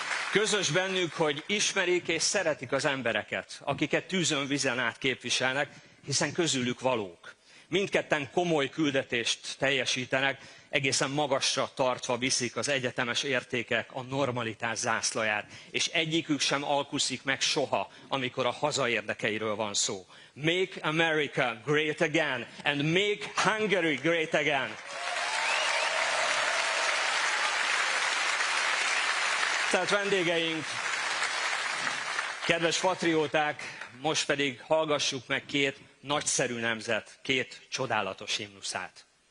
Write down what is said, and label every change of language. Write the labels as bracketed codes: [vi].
[hu] Közös bennük, hogy ismerik és szeretik az embereket, akiket tűzön vizen át képviselnek, hiszen közülük valók. Mindketten komoly küldetést teljesítenek, egészen magasra tartva viszik az egyetemes értékek, a normalitás zászlaját, és egyikük sem alkuszik meg soha, amikor a haza érdekeiről van szó. [en] Make America great again, and make Hungary great again. [hu] Tehát vendégeink, kedves patrióták, most pedig hallgassuk meg két nagyszerű nemzet, két csodálatos himnuszát.